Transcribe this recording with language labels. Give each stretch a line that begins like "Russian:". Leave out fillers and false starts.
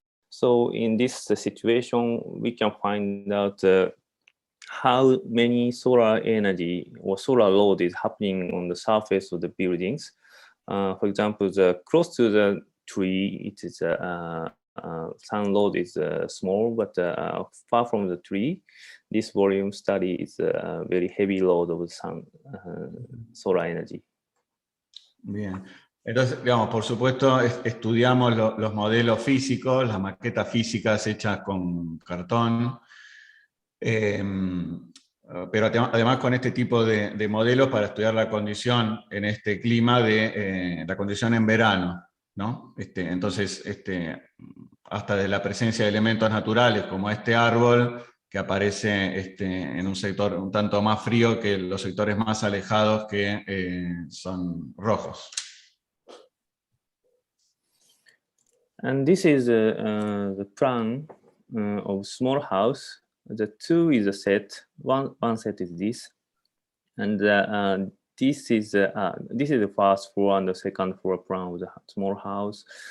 English: So in this situation, we can find out how many solar energy or solar load is happening on the surface of the buildings. For example, close to the tree, it is sun load is small, but far from the tree, this volume study is a very heavy load of sun solar energy.
Spanish: Bien. Entonces, digamos, por supuesto, estudiamos los modelos físicos, las maquetas físicas hechas con cartón, pero además con este tipo de modelos para estudiar la condición en este clima de la condición en verano, ¿no? Entonces, hasta de la presencia de elementos naturales como este árbol que aparece en un sector un tanto más frío que los sectores más alejados que son rojos.
English: And this is the plan of small house. The 2 is a set. One set is this, and this is the first floor and the second floor plan of the small house.